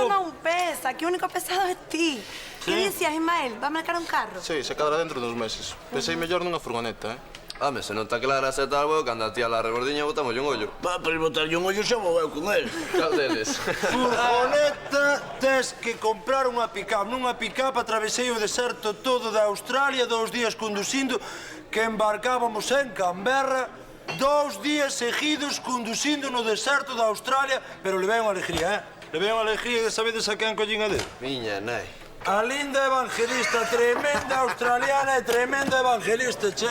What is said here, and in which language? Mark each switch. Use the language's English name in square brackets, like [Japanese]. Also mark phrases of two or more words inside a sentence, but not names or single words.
[Galician] esto non pesa, que o único pesado é ti. Que dicías, Ismael? Va a marcar un carro? Sí, se cadra dentro duns meses. Pensei mellor nunha furgoneta, Home, se non está clara esa tal, cando a tía la rebordiña botamos un ollo. Pa, para botarlle un ollo xa vou eu con el. Cal deles? Furgoneta, tes que comprar unha pick-up. Nunha pick-up atravesei o deserto todo de Australia 2 días conducindo, que embarcábamos en Canberra 2 días seguidos conducindo no deserto de Australia, pero levei unha alegría, Levei unha alegría de sabedes a quen collín a dedo. Miña nai. A linda evangelista, tremenda australiana e tremenda evangelista, che.